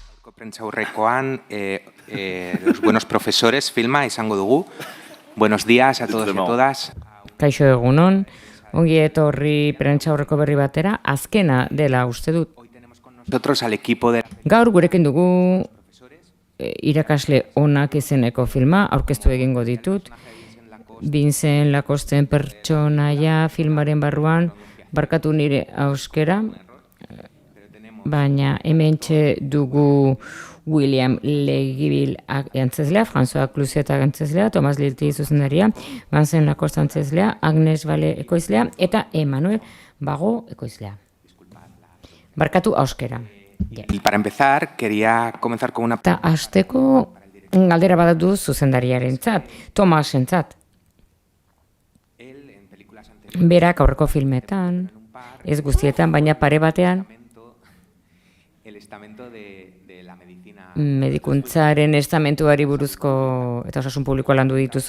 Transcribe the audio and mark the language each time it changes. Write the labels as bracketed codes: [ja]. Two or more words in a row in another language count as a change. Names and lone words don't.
[eu] aurreko prentsaurrekoan los buenos profesores filma izango dugu. [es] Buenos días a todos y a todas. [eu] Kaixo egunon, ongi etorri prentsaurreko berri batera, azkena dela uste dut. [es] Nosotros al equipo de... [eu] Gaur gurekin dugu irakasle onak izeneko filma, aurkeztu egingo ditut. Vincent Lacosten pertsonaia filmaren barruan, barkatu nire auskera, baina hementxe dugu William Legibil antzezlea, François Cluzet antzezlea, Thomas Lilti zuzendaria, Vincent Lacoste antzezlea, Agnes Bale ekoizlea, eta Emmanuel Bago ekoizlea. Barkatu auskera. [es] Y para empezar, quería comenzar con una... [eu] Eta hasteko galdera badatu zuzendariarentzat, Thomasentzat. Berak aurreko filmetan, ez guztietan, baina pare batean, medikuntzaren estamentuari buruzko eta osasun publikoa landu dituzu.